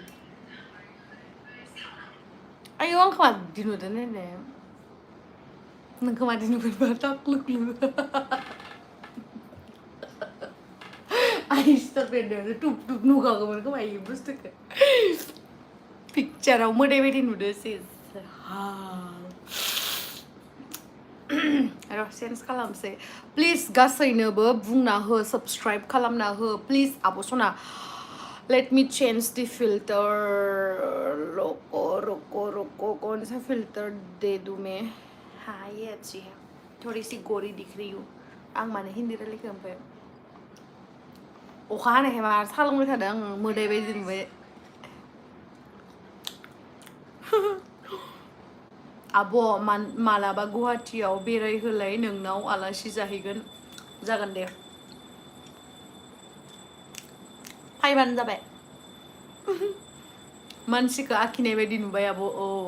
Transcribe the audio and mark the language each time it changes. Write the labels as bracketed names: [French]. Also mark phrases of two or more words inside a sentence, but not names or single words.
[Bodo] आयौ आंखौ मादि नुदों नायलाय नोंखौ मादि नुगोनबा टाक्लुक्लु आइसटा बेनो टुप टुप नुखागौमोन खोमा इ बुस्थुखौ पिक्चाराव मोदाय बायदि नुदो सेस र' चेन्ज खालामसै प्लिज गासैनोबो बुंना हो साबस्क्राइब खालामना हो प्लिज आब' सना [English] let me change the filter [Hindi] रुको रुको रुको कौन सा फिल्टर दे दूँ मैं हाँ ये अच्छी है थोड़ी सी गोरी दिख रही हूँ [Bodo] आं माने हिन्दी रायलायखो ओमफ्राय अखा हानायखाय मार साहा लोंबाय थादों आं मोदाय बायदि नुबाय आब' मालाबा गुवाहाटियाव बेरायहोलाय नोंनाव आलासि जाहैगोन जागोन दे फाइबानो जाबाय मानसिखौ आखिनाय बायदि नुबाय आब' औ